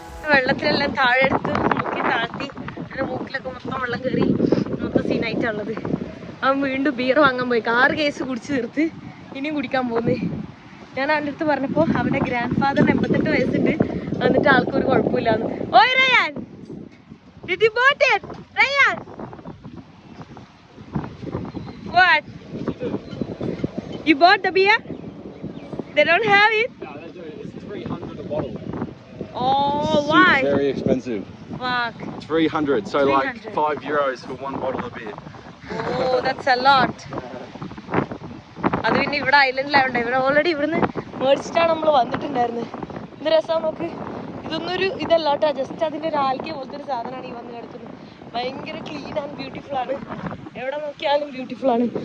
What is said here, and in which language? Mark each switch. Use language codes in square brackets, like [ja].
[ml] വെള്ളത്തിലെല്ലാം താഴെ എടുത്ത് മുക്കി താഴ്ത്തി, എൻ്റെ മൂക്കിലൊക്കെ മൊത്തം വെള്ളം കയറി, മൊത്തം സീനായിട്ടുള്ളത്. അവൻ വീണ്ടും ബിയർ വാങ്ങാൻ പോയി. 6 കേസ് കുടിച്ച് തീർത്ത് ഇനിയും കുടിക്കാൻ പോകുന്നേ. ഞാൻ അവൻ്റെ അടുത്ത് പറഞ്ഞപ്പോൾ അവൻ്റെ ഗ്രാൻഡ് ഫാദറിന് 88 വയസ്സുണ്ട്, എന്നിട്ട് ആൾക്കൊരു കുഴപ്പമില്ലാന്ന്. ഓയ് Ryan, [en] did you bought it? Ryan, what? You bought the beer? They don't have it? No, they do. It's 300 a bottle. Oh, why? Very expensive. Fuck. 300. So 300. like €5 for one bottle of beer. Oh, that's a lot. [ml] അത് പിന്നെ ഇവിടെ ഐലൻഡിലായോണ്ട് ഇവിടെ already ഇവിടുന്ന് മേടിച്ചിട്ടാണ് നമ്മൾ വന്നിട്ടുണ്ടായിരുന്നത്. എന്ത് രസമാണ് നോക്ക്. ഇതൊന്നും ഒരു ഇതല്ല കേട്ടോ, ജസ്റ്റ് അതിൻ്റെ ഒരു ആൽഗ പോലത്തെ ഒരു സാധനമാണ് ഈ വന്ന് കിടക്കുന്നത്. ഭയങ്കര ക്ലീൻ ആൻഡ് ബ്യൂട്ടിഫുൾ ആണ്, എവിടെ നോക്കിയാലും ബ്യൂട്ടിഫുൾ ആണ്.